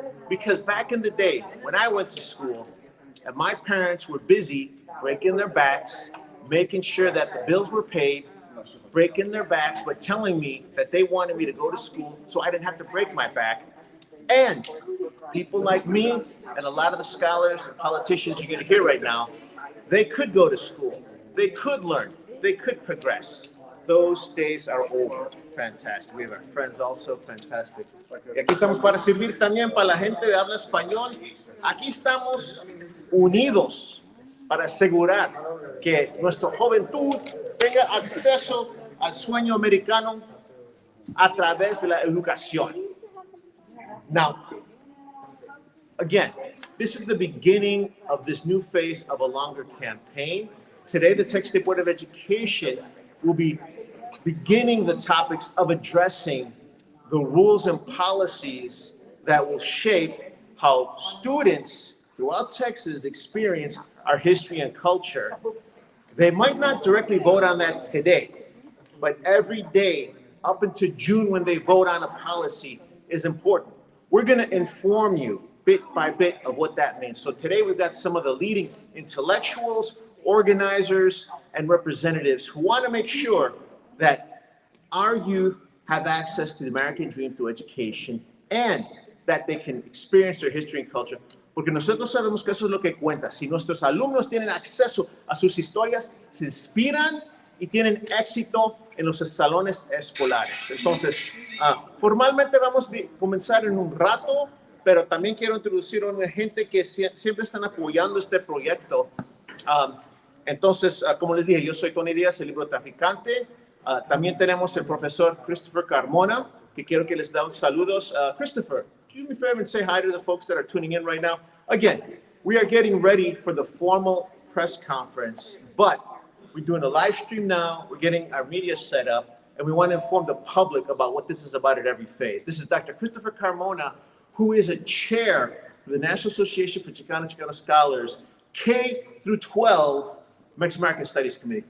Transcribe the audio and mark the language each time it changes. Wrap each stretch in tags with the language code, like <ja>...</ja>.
<en>Because back in the day, when I went to school, and my parents were busy breaking their backs, making sure that the bills were paid, breaking their backs, but telling me that they wanted me to go to school so I didn't have to break my back. And people like me and a lot of the scholars and politicians you're going to hear right now, they could go to school. They could learn. They could progress. Those days are over. Fantastic. We have our friends also. Fantastic.</en> <es>Y aquí estamos para servir también para la gente de habla español. Aquí estamos unidos para asegurar que nuestra juventud tenga acceso al sueño americano a través de la educación.</es> <en>Now, again, this is the beginning of this new phase of a longer campaign. Today, the TEKS Board of Education will be beginning the topics of addressing the rules and policies that will shape how students throughout Texas experience our history and culture. They might not directly vote on that today, but every day up until June when they vote on a policy is important. We're going to inform you bit by bit of what that means. So today we've got some of the leading intellectuals, organizers, and representatives who want to make sure that our youth have access to the American dream through education and that they can experience their history and culture.</en> <es>Porque nosotros sabemos que eso es lo que cuenta. Si nuestros alumnos tienen acceso a sus historias, se inspiran y tienen éxito en los salones escolares. Entonces, formalmente vamos a comenzar en un rato, pero también quiero introducir a una gente que siempre están apoyando este proyecto. Entonces, como les dije, yo soy Tony Diaz, el Librotraficante. También tenemos el profesor Christopher Carmona, que quiero que les dé un saludos.</es> <en>Christopher, do me a favor and say hi to the folks that are tuning in right now. Again, we are getting ready for the formal press conference, but we're doing a live stream now. We're getting our media set up, and we want to inform the public about what this is about at every phase. This is Dr. Christopher Carmona, who is a chair for the National Association for Chicano Scholars, K through 12 Mexican American Studies Committee.</en>